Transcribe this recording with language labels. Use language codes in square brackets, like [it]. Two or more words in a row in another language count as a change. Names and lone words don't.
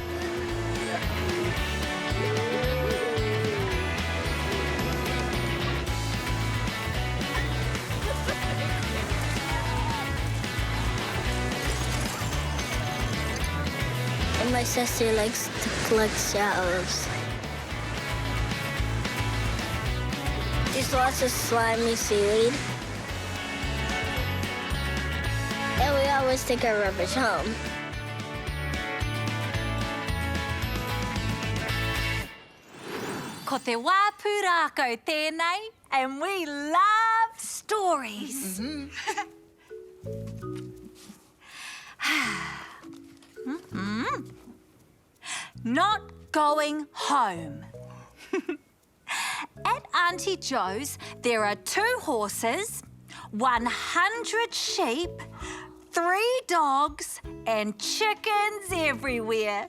[en] And my sister likes to collect shells. There's lots of slimy seaweed. And we always take our rubbish home. [mi] Ko te wāpu rākau tēnei, [en] and we love stories. Not going home. At Auntie Joe's, there are 2 horses, 100 sheep, 3 dogs, and chickens everywhere.